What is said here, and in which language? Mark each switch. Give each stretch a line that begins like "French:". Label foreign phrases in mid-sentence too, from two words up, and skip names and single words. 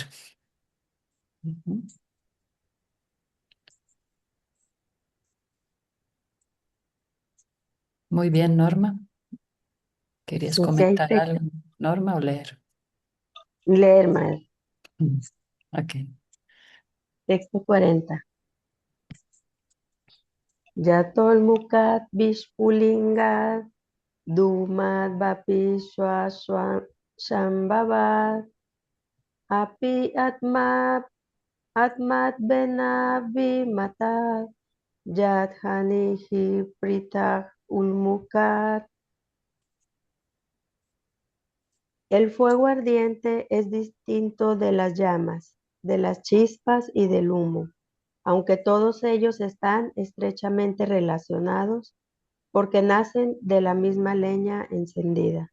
Spanish: Ujú. Muy bien, Norma. ¿Querías Sí, hay comentar algo, Norma, o leer? leer más. Mm. Ok. Texto 40.
Sanskrit: Yatol mukat bishpulingat dumat bapi shambhavat api atmat benavi matat yat hanihi pritak ulmukat.
Spanish: El fuego ardiente es distinto de las llamas, de las chispas y del humo, aunque todos ellos están estrechamente relacionados porque nacen de la misma leña encendida.